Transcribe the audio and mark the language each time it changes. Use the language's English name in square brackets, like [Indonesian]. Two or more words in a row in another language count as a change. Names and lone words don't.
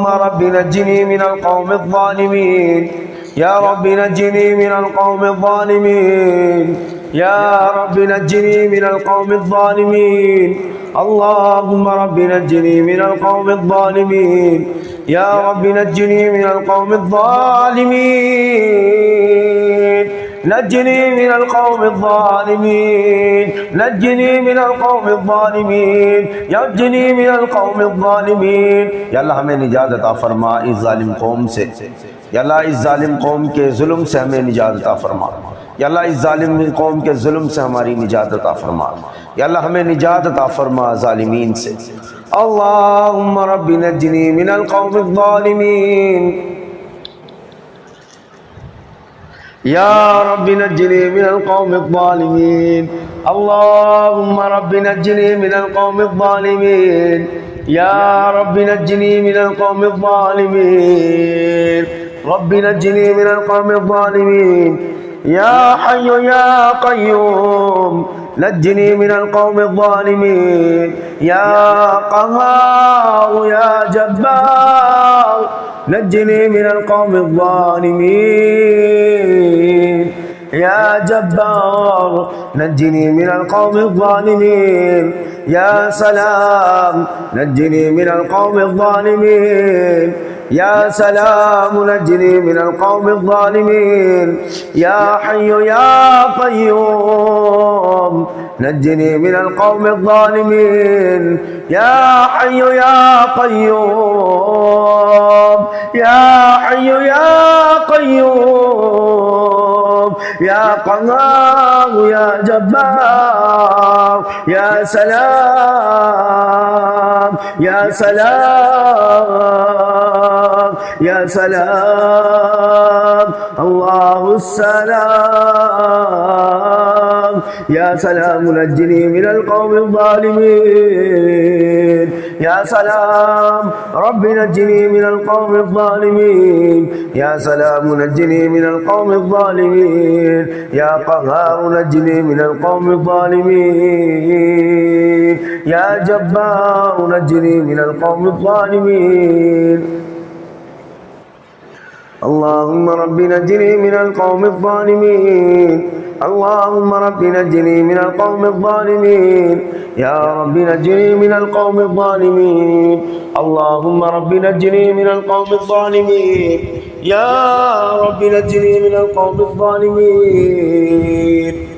[Arabic] رب نجني من القوم الظالمين يا رب نجني من القوم الظالمين يا رب نجني من القوم الظالمين اللهم رب نجني من القوم الظالمين يا رب نجني من القوم الظالمين نجني من القوم الظالمين نجني من القوم الظالمين نجني من القوم الظالمين [Urdu] یا اللہ ہمیں نجات عطا فرما اس ظالم قوم سے۔ یا اللہ اس ظالم قوم کے ظلم سے ہمیں نجات عطا فرما. یا اللہ اس ظالم قوم کے ظلم سے ہماری نجات عطا فرما. یا اللہ ہمیں نجات عطا فرما ظالمین سے. [Arabic] اللهم ربي نجني من القوم الظالمين يا ربي نجني من القوم الظالمين اللهم ربي نجني من القوم الظالمين يا ربي نجني من القوم الظالمين ربي نجني من القوم الظالمين يا حي يا قيوم نجني من القوم الظالمين يا قهار يا جبار نجني من القوم الظالمين يا جبار نجني من القوم الظالمين يا سلام نجني من القوم الظالمين يا سلام نجني من القوم الظالمين يا حي يا قيوم نجني من القوم الظالمين يا حي يا قيوم يا حي يا قيوم يا قهار يا جبار يا سلام يا سلام يا سلام الله سلام يا سلام نجني من القوم الظالمين يا سلام ربي نجني من القوم الظالمين يا سلام نجني من القوم الظالمين يا قهار نجني من القوم الظالمين يا جبار نجني من القوم الظالمين اللهم رب نجني من القوم الظالمين اللهم رب نجني من القوم الظالمين يا رب نجني من القوم الظالمين اللهم رب نجني من القوم الظالمين يا رب نجني من القوم الظالمين